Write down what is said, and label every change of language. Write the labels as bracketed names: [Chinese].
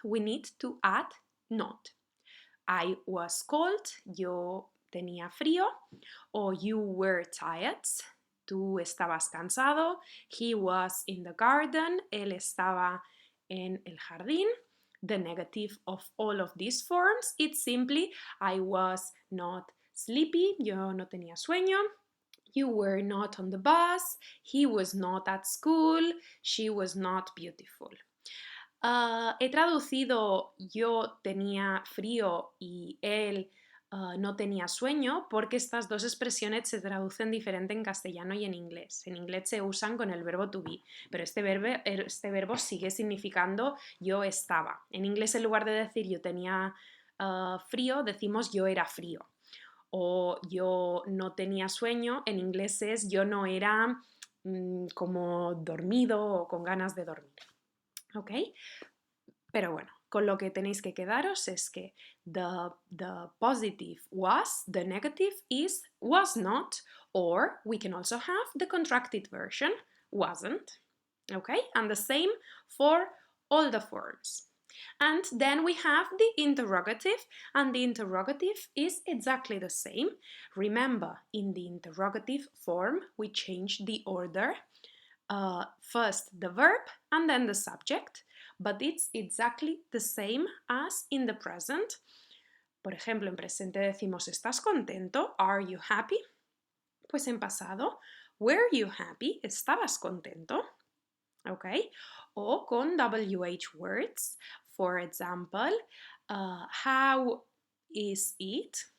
[English] We need to add not. I was cold, [Spanish] yo tenía frío, [English] or you were tired, [Spanish] tú estabas cansado, [English] he was in the garden, [Spanish] él estaba en el jardín. [English] The negative of all of these forms, it's simply I was not sleepy, [Spanish] yo no tenía sueño. [English] You were not on the bus, he was not at school, she was not beautiful. [Spanish] He traducido yo tenía frío y él no tenía sueño porque estas dos expresiones se traducen diferente en castellano y en inglés. En inglés se usan con el verbo to be, pero este verbo sigue significando yo estaba. En inglés, en lugar de decir yo tenía frío, decimos yo era frío. O yo no tenía sueño, en inglés es yo no era como dormido o con ganas de dormir. ¿Ok? Pero bueno, con lo que tenéis que quedaros es que [English] the positive was, the negative is was not, or we can also have the contracted version, wasn't. Okay? And the same for all the forms. And then we have the interrogative, and the interrogative is exactly the same. Remember, in the interrogative form, we change the order. First the verb and then the subject, but it's exactly the same as in the present. [Spanish] Por ejemplo, en presente decimos ¿estás contento? [English] Are you happy? [Spanish] Pues en pasado, [English] were you happy? [Spanish] ¿Estabas contento? Okay? O con [English] WH words, for example, how is it?